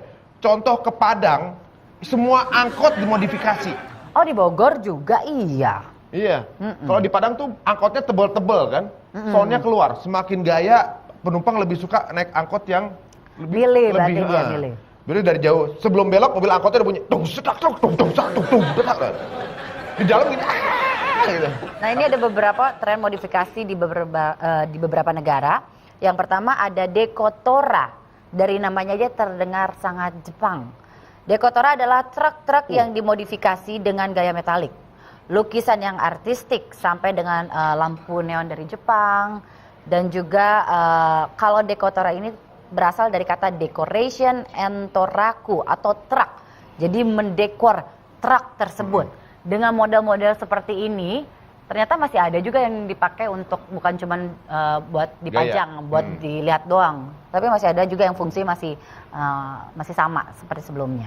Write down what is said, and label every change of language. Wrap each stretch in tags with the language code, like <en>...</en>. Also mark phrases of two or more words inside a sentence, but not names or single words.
<id>Contoh ke Padang, semua angkot dimodifikasi. Oh, di Bogor juga iya. Iya. Kalau di Padang tuh angkotnya tebel-tebel kan, soundnya keluar. Semakin gaya, penumpang lebih suka naik angkot yang Milih, berarti dia milih. Jadi dari jauh, sebelum belok mobil angkotnya udah bunyi tung sedak tung tung tung tung tung detak. Di dalam gini gitu. Nah, ini ada beberapa tren modifikasi di beberapa negara. Yang pertama ada Decotora. Dari namanya aja terdengar sangat Jepang. Decotora adalah truk-truk yang dimodifikasi dengan gaya metalik. Lukisan yang artistik sampai dengan lampu neon dari Jepang. Dan juga kalau Decotora ini berasal dari kata</id> <en>decoration and</en> <id>toraku atau truk. Jadi mendekor truk tersebut. Dengan model-model seperti ini, ternyata masih ada juga yang dipakai untuk bukan cuma buat dipajang, buat dilihat doang. Tapi masih ada juga yang fungsi masih sama seperti sebelumnya.</id>